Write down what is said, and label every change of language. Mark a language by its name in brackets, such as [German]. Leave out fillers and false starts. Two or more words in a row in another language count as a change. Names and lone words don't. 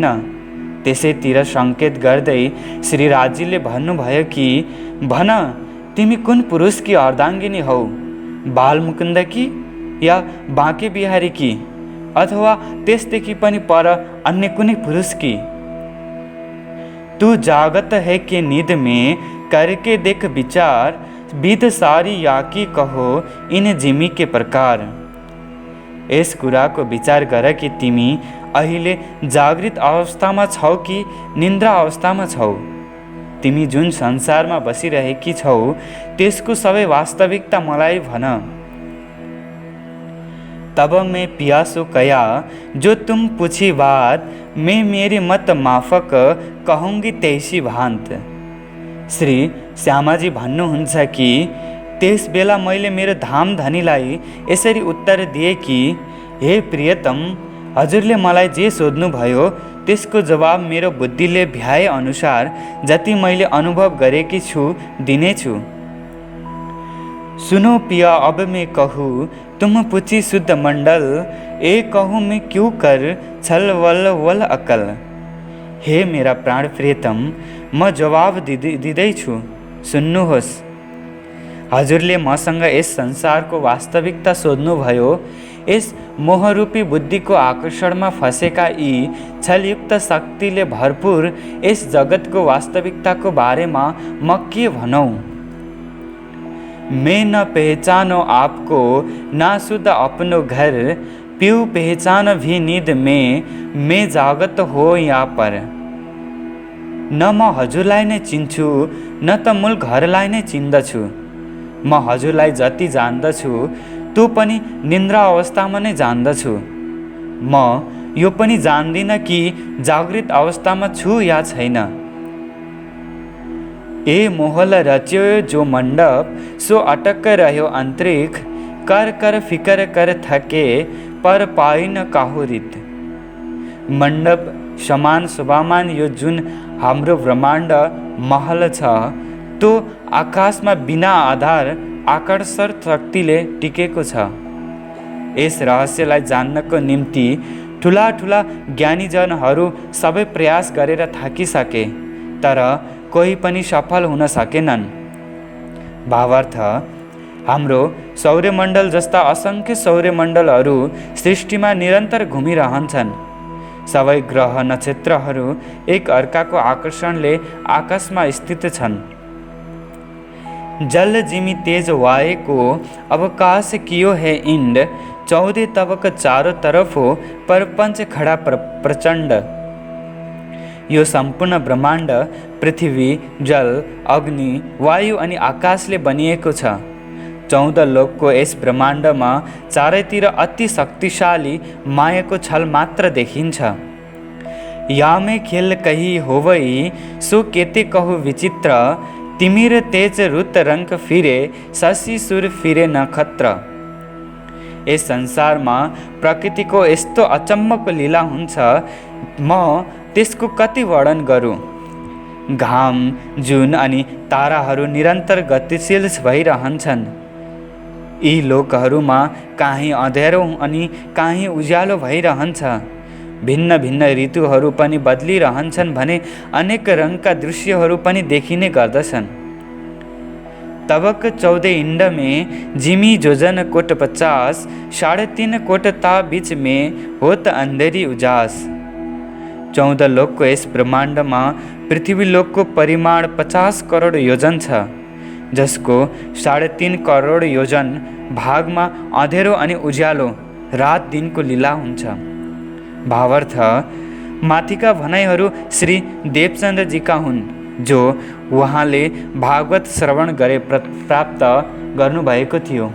[Nepali] त्यसैतिर सङ्केत गर्दै श्री राजीले भन्नुभयो कि भन तिमी कुन पुरुषकी अर्धाङ्गिनी हौ, बालमुकुन्दकी या बाँके बिहारीकी, अथवा त्यसदेखि पनि पर अन्य कुनै पुरुषकी। [Hindi] तू जागत है कि नींद में, करके देख विचार, विध सारी याकी कहो इन जिमी के प्रकार। [Nepali] यस कुराको विचार गर कि तिमी अहिले जागृत अवस्थामा छौ कि निन्द्रा अवस्थामा छौ। तिमी जुन संसारमा बसिरहेकी छौ त्यसको सबै वास्तविकता मलाई भन। [Hindi] तब मैं पियासो कया जो तुम पूछी बात, मैं मेरी मत माफक कहूँगी तैसी भान्त। [Nepali] श्री श्यामाजी भन्नुहुन्छ कि त्यस बेला मैले मेरो धामधनीलाई यसरी उत्तर दिए कि हे प्रियतम, हजुरले मलाई जे सोध्नुभयो त्यसको जवाब मेरो बुद्धिले भ्याए अनुसार जति मैले अनुभव गरेकी छु दिनेछु। [Hindi] सुनो पिया अब मैं कहूँ, तुम पूछी शुद्ध मंडल, ए कहूँ मैं क्यों कर छल वल अकल। [Nepali] हे मेरा प्राण प्रियतम, म जवाब दिँदैछु, सुन्नुहोस्। हजुरले मसँग यस संसारको वास्तविकता सोध्नुभयो। यस मोहरूपी बुद्धिको आकर्षणमा फँसेका यी छलयुक्त शक्तिले भरपूर यस जगतको वास्तविकताको बारेमा म के भनौँ। [Hindi] मैं न पहचानो आपको, ना शुद्ध अपनो घर, पिऊ पहचान भी नींद में, मैं जागत हो यहाँ पर। [Nepali] न म हजुरलाई नै चिन्छु, न त मूल घरलाई नै चिन्दछु। म हजुरलाई जति जान्दछु त्यो पनि निन्द्रा अवस्थामा नै जान्दछु। म यो पनि जान्दिनँ कि जागृत अवस्थामा छु या छैन। [Hindi] ए मोहल रच्यो जो मण्डप, सो अटक रह्यो अन्तरिक्ष, कर कर फिकर कर थके, पर पाइन काहुरित। [Nepali] मण्डप समान शोभामान यो जुन हाम्रो ब्रह्माण्ड महल छ त्यो आकाशमा बिना आधार आकर्षण शक्तिले टिकेको छ। यस रहस्यलाई जान्नको निम्ति ठुला ठुला ज्ञानीजनहरू सबै प्रयास गरेर थाकिसके, तर कोही पनि सफल हुन सकेनन्। भावार्थ, हाम्रो सौर्यमण्डल जस्ता असङ्ख्य सौर्यमण्डलहरू सृष्टिमा निरन्तर घुमिरहन्छन्। सबै ग्रह नक्षत्रहरू एक अर्काको आकर्षणले आकाशमा स्थित छन्। [Hindi] जल जिमी तेज वाय को अवकाश कियो है इंड, 14 तवक चारों तरफ हो परपंच खड़ा प्रचंड। [Nepali] यो सम्पूर्ण ब्रह्माण्ड पृथ्वी, जल, अग्नि, वायु अनि आकाशले बनिएको छ। 14 लोकको यस ब्रह्माण्डमा चारैतिर अति शक्तिशाली मायाको छल मात्र देखिन्छ। [Hindi] यामे खेल कही होवई सो केते कहु विचित्र, तिमिर तेज रुत रंग फिरे शशि सुर फिरे नक्षत्र। [Nepali] यस संसारमा प्रकृतिको यस्तो अचम्मको लीला हुन्छ, म त्यसको कति वर्णन गरौँ। घाम, जुन अनि ताराहरू निरन्तर गतिशील भइरहन्छन्। यी लोकहरूमा काहीँ अँध्यारो अनि काहीँ उज्यालो भइरहन्छ। भिन्न भिन्न ऋतुहरू पनि बदलिरहन्छन् भने अनेक रङका दृश्यहरू पनि देखिने गर्दछन्। [Hindi] तबक 14 इंड में जिमी जोजन कोट 50, 3.5 कोट ता बीच में होत अंधेरी उजास। [Nepali] 14 लोकको यस ब्रह्माण्डमा पृथ्वी लोकको परिमाण 50 करोड योजन छ, जसको 3.5 करोड योजन भागमा अँधेरो अनि उज्यालो रात दिनको लीला हुन्छ। भावार्थ, माथिका भनाइहरू श्री देवचन्द्रजीका हुन्, जो उहाँले भागवत श्रवण गरे प्राप्त गर्नुभएको थियो।